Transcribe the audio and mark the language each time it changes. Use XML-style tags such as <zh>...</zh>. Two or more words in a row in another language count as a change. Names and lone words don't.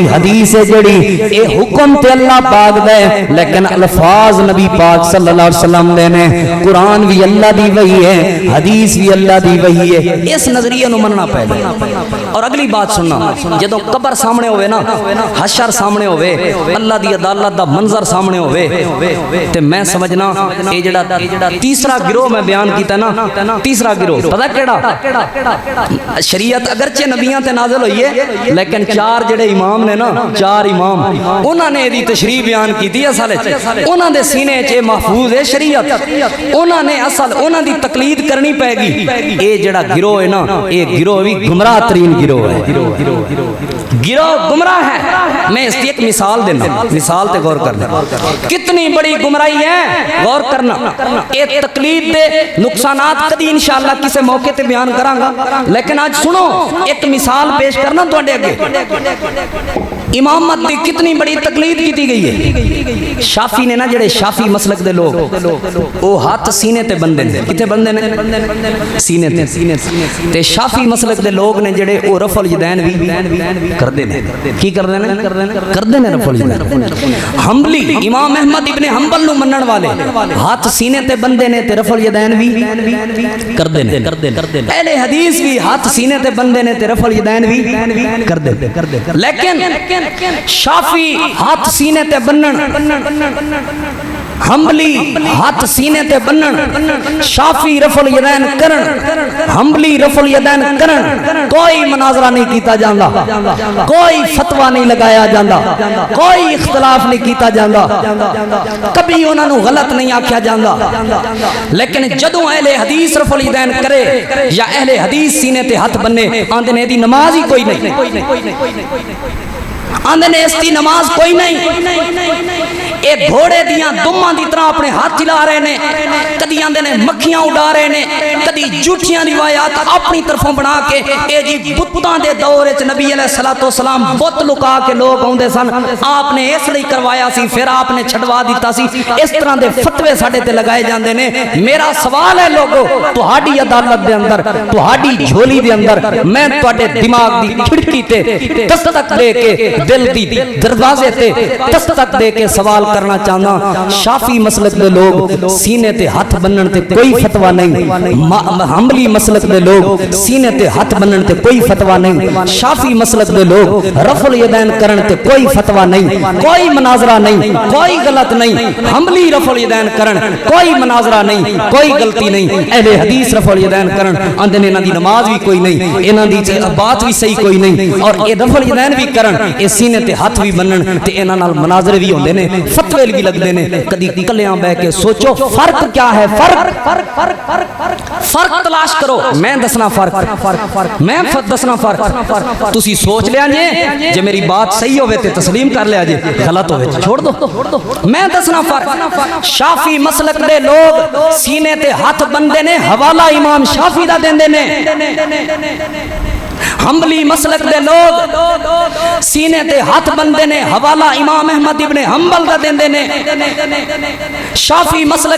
<pa>حدیث ہے جڑی اے حکم تے اللہ پاک دے لیکن الفاظ نبی پاک</pa> <ar>صلی اللہ علیہ وسلم</ar> <pa>دے نے قرآن بھی اللہ دی وحی ہے حدیث بھی اللہ دی وحی ہے اس نظریے نو مننا پہلے اور اگلی بات سننا جدوں قبر سامنے ہوئے نا حشر سامنے ہوئے اللہ دی عدالت دا منظر سامنے ہوئے تے میں سمجھنا اے جڑا تیسرا گروہ میں بیان کیتا نا تیسرا گروہ پتہ کیڑا شریعت اگرچہ نبیاں تے نازل ہوئی ہے لیکن چار جڑے امام نے نا چار امام انہاں نے دی تشریح بیان کیتی اصل وچ انہاں دے سینے وچ محفوظ ہے شریعت انہاں نے اصل انہاں دی تقلید کرنی پے گی اے جڑا گروہ ہے نا اے گروہ بھی گمراہ ترین گروہ ہے گروہ گمراہ ہے میں اس کی ایک مثال دینا مثال تے غور کرنا کتنی بڑی گمراہی ہے غور کرنا اے تقلید دے نقصانات کدی انشاءاللہ کسے موقع تے بیان کراں گا لیکن آج سنو ایک مثال پیش کرنا تواڈے اگے امامت دی کتنی بڑی تقلید کیتی گئی ہے شافی نے نا جڑے شافی مسلک دے لوگ او ہاتھ سینے تے بندے نے کتے بندے نے سینے تے شافی مسلک دے لوگ نے جڑے او رفع الیدین بھی کردے نے کی کردے نے رفع الیدین حنبلی امام احمد ابن حنبل نو منن والے ہاتھ سینے تے بندے نے تے رفع الیدین بھی کردے نے اہل حدیث بھی ہاتھ سینے تے بندے نے تے رفع الیدین بھی کردے لیکن شافی ہاتھ سینے تے بنن حنبلی ہاتھ سینے تے بنن شافی رفع الیدین کرن حنبلی رفع الیدین کرن کوئی مناظرہ نہیں کیتا جاندا کوئی فتوہ نہیں لگایا جاندا کوئی اختلاف نہیں کیتا جاندا کبھی انہاں نو غلط نہیں آکھیا جاندا لیکن جدوں اہل حدیث رفع الیدین کرے یا اہل حدیث سینے تے ہاتھ بننے آندے نے دی نماز ہی کوئی نہیں آندے نے اس دی نماز کوئی نہیں اے گھوڑے دیاں دماں دی طرح اپنے ہاتھ چلا رہے نے کدی آندے نے مکھیاں اڑا رہے نے کدی جھوٹیاں روایات اپنی طرفوں بنا کے اے جی بتاں دے دور وچ نبی</pa> <ar>علیہ الصلوۃ والسلام</ar> <pa>بت لکا کے لوگ اوندے سن آپ نے اس لیے کروایا سی پھر آپ نے چھڈوا دیتا سی اس طرح دے فتوے ساڈے تے لگائے جاندے نے میرا سوال ہے لوگو تہاڈی عدالت دے اندر تہاڈی جھولی دے اندر میں تواڈے دماغ دی کھڑکی تے دستک دے کے دل دی دروازے تے دستک دے کے سوال کرنا چاہنا شافی مسلک دے لوگ سینے تے ہاتھ بنن تے کوئی فتویٰ نہیں حنبلی مسلک دے لوگ سینے تے ہاتھ بنن تے کوئی فتویٰ نہیں شافی مسلک دے لوگ رفع الیدین کرن تے کوئی فتویٰ نہیں کوئی مناظرہ نہیں کوئی غلط نہیں حنبلی رفع الیدین کرن کوئی مناظرہ نہیں کوئی غلطی نہیں اہل حدیث رفع الیدین کرن آندے نے انہاں دی نماز بھی کوئی نہیں انہاں دی بات بھی صحیح کوئی نہیں اور اے رفع الیدین بھی کرن اے سینے تے ہاتھ بھی بنن تے انہاں نال مناظرے بھی ہوندے نے فتوے بھی لگدے نے کدی کلیاں بہ کے سوچو فرق کیا ہے فرق تلاش کرو میں دسنا فرق میں دسنا فرق تسی سوچ لیا جے میری بات صحیح ہوئے تے تسلیم کر لیا جے غلط ہوئے چھوڑ دو میں دسنا فرق شافی مسلک دے لوگ سینے تے ہاتھ بندے نے حوالہ امام شافی دا دیندے نے حنبلی مسلک دے لوگ سینے تے ہاتھ بندے نے حوالہ امام احمد ابن حنبل دا دیندے نے شافی مسلک</pa>